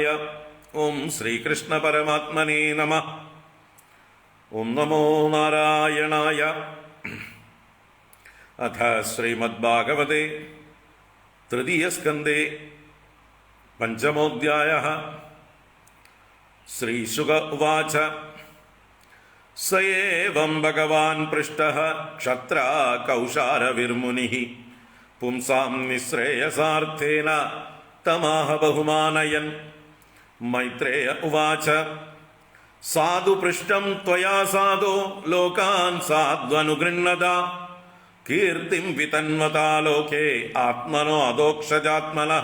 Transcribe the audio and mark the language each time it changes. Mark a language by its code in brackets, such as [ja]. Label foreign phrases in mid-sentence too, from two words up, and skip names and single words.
[sa] ഓം ശ്രീകൃഷ്ണ പരമാത്മനേ നമഃ. ഓം നമോ നാരായണായ. അഥ ശ്രീമദ്ഭാഗവതേ തൃതീയസ്കന്ധേ 5-മോऽധ്യായഃ. ശ്രീശുക ഉവാച. स एवं भगवान् पृष्टः क्षत्रा कौशारविर्मुनिः पुंसां निःश्रेयसार्थेन तमाह बहुमानयन्. मैत्रेय उवाच. साधु पृष्टं त्वया साधो लोकान् साध्वनुगृह्णता कीर्तिं वितन्वता लोके आत्मनो अदोक्षजात्मनः.